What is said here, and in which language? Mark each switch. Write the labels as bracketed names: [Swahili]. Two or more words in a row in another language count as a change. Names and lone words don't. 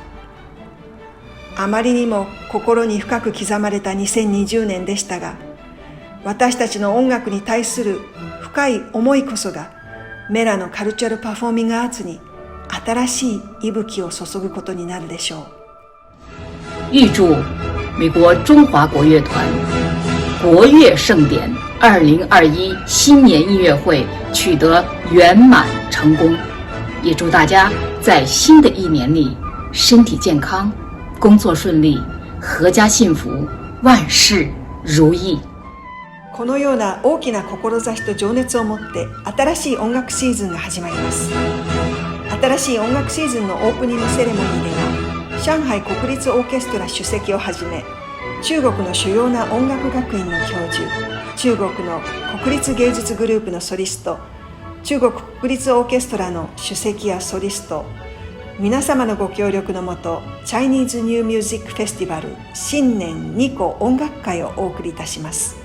[Japanese] あまりにも心に深く刻まれた2020年でしたが、私たちの音楽に対する深い思いこそが、メラのカルチャルパフォーミングアーツに新しい息吹を注ぐことになるでしょう。 [Chinese] 预祝美国中华国乐团国乐盛典2021新年音乐会取得圆满成功，也祝大家在新的一年里身体健康、工作顺利、阖家幸福、万事如意。 [Japanese] このような大きな志と情熱を持って新しい音楽シーズンが始まります。新しい音楽シーズンのオープニングセレモニーでは、上海国立オーケストラ主席をはじめ、中国の主要な音楽学院の教授、中国の国立芸術グループのソリスト、中国国立オーケストラの主席やソリスト、皆様のご協力のもと、チャイニーズニューミュージックフェスティバル新年2個音楽会をお送りいたします。